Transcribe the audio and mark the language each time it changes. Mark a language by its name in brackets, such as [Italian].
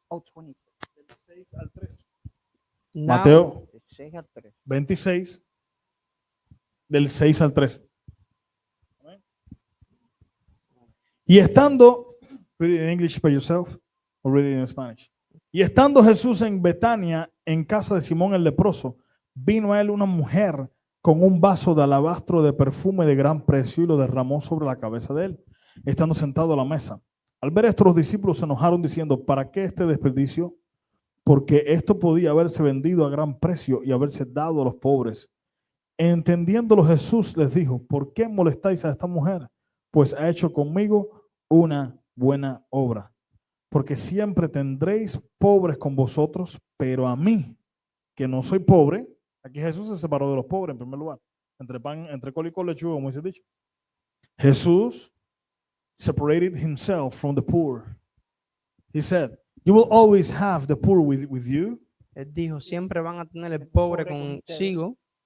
[Spanish] Oh, 26. del 6 al 13. [English] Now, [Spanish] Mateo De 6 al 3. 26, del 6 al 13. Y estando, [English] read it in English by yourself, or read it in Spanish. [Spanish] Y estando Jesús en Betania, en casa de Simón el leproso, vino a él una mujer con un vaso de alabastro de perfume de gran precio y lo derramó sobre la cabeza de él, estando sentado a la mesa. Al ver esto, los discípulos se enojaron diciendo, ¿para qué este desperdicio? Porque esto podía haberse vendido a gran precio y haberse dado a los pobres. Entendiéndolo, Jesús les dijo, ¿por qué molestáis a esta mujer? Pues ha hecho conmigo una buena obra. Porque siempre tendréis pobres con vosotros, pero a mí, que no soy pobre, aquí Jesús se separó de los pobres en primer lugar, entre pan, entre col y col lechuga, como dice el dicho. [English] Jesús separated himself from the poor. He said, you will always have the poor with you, [Spanish] él dijo, siempre van a tener el pobre consigo,